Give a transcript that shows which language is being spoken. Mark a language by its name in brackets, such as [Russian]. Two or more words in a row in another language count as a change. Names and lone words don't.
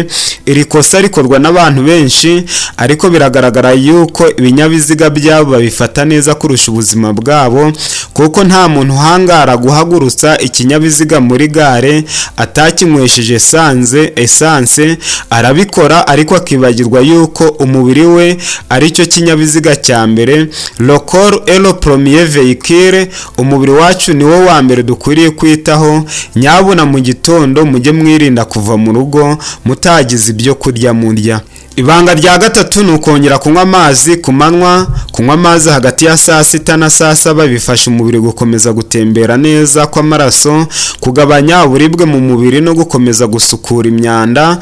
[Kinyarwanda] Iri kosa rikorwa n'abantu benshi, ariko biragaragara yuko ibinyabiziga byabo babifata neza kurusha ubuzima bwabo, kuko nta muntu uhangara guhagurutsa ikinyabiziga muri gare atakinywesheje esanse. Arabikora ariko akibagirwa yuko umubiri we ari cyo kinyabiziga cya mbere. [French] Le corps est le premier véhicule. [Kinyarwanda] Umubiri wacu ni wo wa mbere dukwiriye kwitaho. Nyabuna mu gitondo mujye mwirinda kuva mu rugo mutagize ibyo kurya murya. Ibanga rya gatatu ni ukongera kunywa amazi ku manywa. Kunywa amazi hagati ya saa 6 na saa 7 bifasha umubiri gukomeza gutembera neza kw'amaraso, kugabanya uburibwe mu mubiri no gukomeza gusukura imyanda.